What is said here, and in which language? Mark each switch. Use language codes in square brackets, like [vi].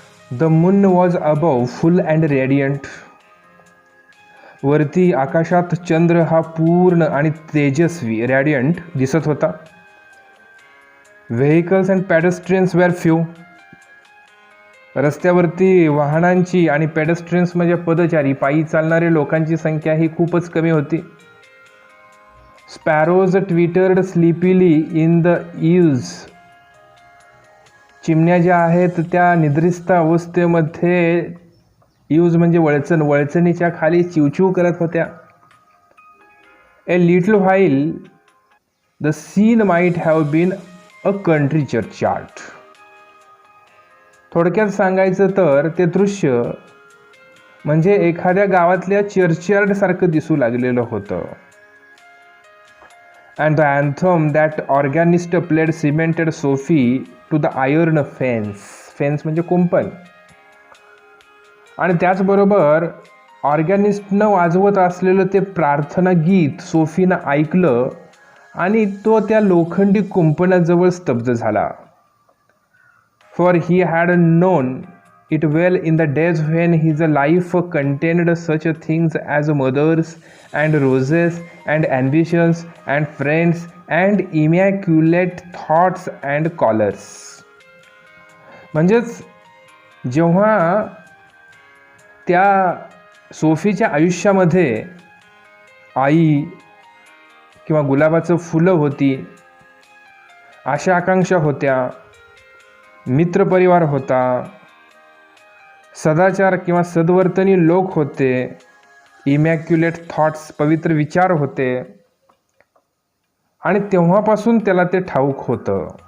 [en] The moon was above full and radiant. [mr] वरती आकाशात चंद्र हा पूर्ण आणि तेजस्वी रॅडियंट दिसत होता. [en] Vehicles and pedestrians were few. [mr] रस्त्यावरती वाहनांची आणि पेडेस्ट्रियन्स म्हणजे पदचारी, पायी चालणारे लोकांची संख्या ही खूपच कमी होती. [en] Sparrows twittered sleepily in the eaves. [mr] चिमण्या ज्या आहेत त्या निद्रिस्त अवस्थेमध्ये, ईव्ज म्हणजे वळचण, वळचणीच्या खाली चिवचिव करत होत्या. [en] A little while the scene might have been a country churchyard. [mr] थोडक्यात सांगायचं तर ते दृश्य म्हणजे एखाद्या गावातल्या चर्चयार्डसारखं दिसू लागलेलं होतं. [en] And the anthem that organist played cemented Sophie to the iron fence. [mr] Fence म्हणजे कुंपण. आणि त्याचबरोबर ऑर्गॅनिस्टनं वाजवत असलेलं ते प्रार्थना गीत सोफीनं ऐकलं आणि तो त्या लोखंडी कुंपणाजवळ स्तब्ध झाला. [en] For he had known it well in the days when his life contained such things as mothers and roses and ambitions and friends and immaculate thoughts and callers. [mr] म्हणजेच जेव्हा त्या सोफीच्या आयुष्यामध्ये आई किंवा गुलाबाचं फुलं होती, आशा आकांक्षा होत्या, मित्रपरिवार होता, सदाचार किंवा सद्वर्तनी लोक होते, इमॅक्युलेट थॉट्स पवित्र विचार होते, आणि तेव्हापासून त्याला ते ठाऊक होतं.